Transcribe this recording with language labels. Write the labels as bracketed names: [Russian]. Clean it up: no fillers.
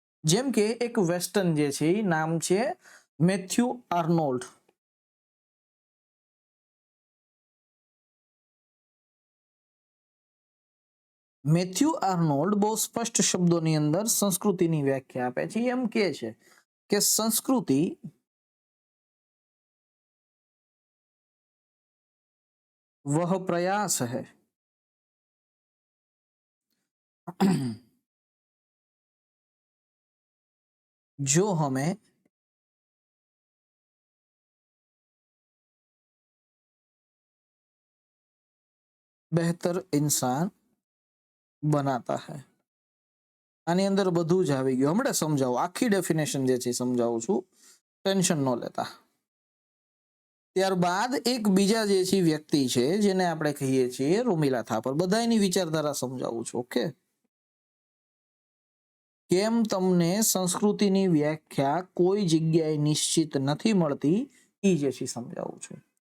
[Gujarati] જેમ કે એક વેસ્ટર્ન જે છે નામ છે મેથ્યુ આર્નોલ્ડ. મેથ્યુ આર્નોલ્ડ બહુ સ્પષ્ટ શબ્દોની અંદર સંસ્કૃતિની વ્યાખ્યા આપે છે. એમ કહે છે કે સંસ્કૃતિ [Hindi] वह प्रयास है जो हमें बेहतर इंसान बनाता है. [Gujarati] આની અંદર બધું જ આવી ગયું. હમણાં સમજાવું, આખી ડેફિનેશન જે છે સમજાવું છું, ટેન્શન ન લેતા. ત્યારબાદ એક બીજા જે છે વ્યક્તિ છે જેને આપણે કહીએ છીએ રોમિલા થાપર. બધાની વિચારધારા સમજાવું છું. ઓકે, કેમ તમને સંસ્કૃતિની વ્યાખ્યા કોઈ જગ્યાએ નિશ્ચિત નથી મળતી એ જે છે સમજાવું છું.